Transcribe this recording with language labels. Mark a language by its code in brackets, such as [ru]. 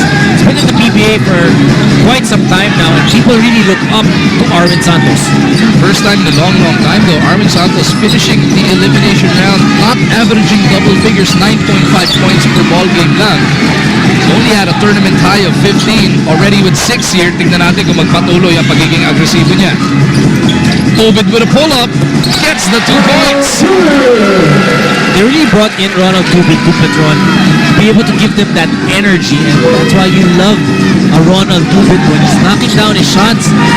[en] He's been in the PBA for quite some time now, and people really look up to Arwin Santos. First time in a long time though, Arwin Santos finishing the elimination round, not averaging double figures, 9.5 points per ball game lang. Only had a tournament high of 15 already with 6 here. [tl] Tingnan natin kung magpatuloy ang pagiging agresibo niya. [en] Tobid with a pull-up, gets the 2 points. They really brought in Ronald Tubig to Petron to be able to give them that energy, and that's why you love a Ronald Tubig when he's knocking down his shots.